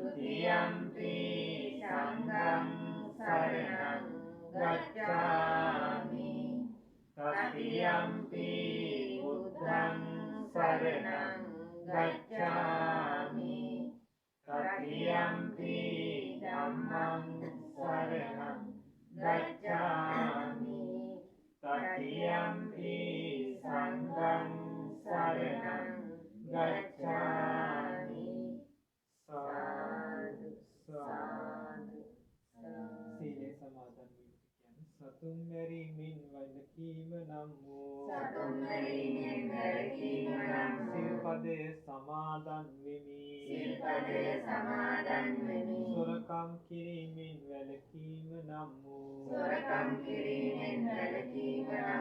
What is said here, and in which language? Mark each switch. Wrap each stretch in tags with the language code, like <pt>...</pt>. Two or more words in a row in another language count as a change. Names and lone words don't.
<pi>တိယံ පි සංඝං සරණං ගච්ඡාමි တတိယံ පි බුද්ධං සරණං ගච්ඡාමි တတိယံ පි ධම්මං සරණං ගච්ඡාමි တတိယံ පි සංඝං සරණං ගච්ඡාමි</pi> <si>සාදු සාදු සීලේ සමාදන් වීම කියන්නේ සතුන් මැරීමෙන් වළකීම නම් වූ සතුන් මැරීමෙන් වැළකීම නම් වූ සිල්පදයේ සමාදන් වෙමි සිල්පදයේ සමාදන් වෙමි සොරකම් කිරීමෙන් වැළකීම නම් වූ සොරකම් කිරීමෙන් වැළකීම නම්</si>